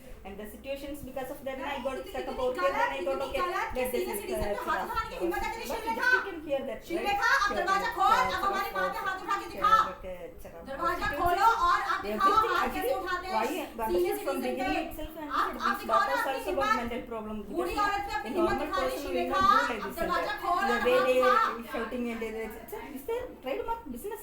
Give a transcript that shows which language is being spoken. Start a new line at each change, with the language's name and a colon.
English: And the situations because of that, I got stuck up over here, and I thought, okay, let's just but you can hear that,
Hindi: शिलेखा, अब दरवाजा खोल, अब हमारी माँ पे हाथ उठा के दिखा. दरवाजा खोलो और आप दिखाओ हाथ कैसे उठाते हैं. सीनियर सिटीजन पे. आप दिखाओ ना अपनी हिम्मत. बूढ़ी औरत पे अपनी हिम्मत दिखा रही शिलेखा. अब दरवाजा खोल और हाथ उठा.
English: shouting and it's their trademark business.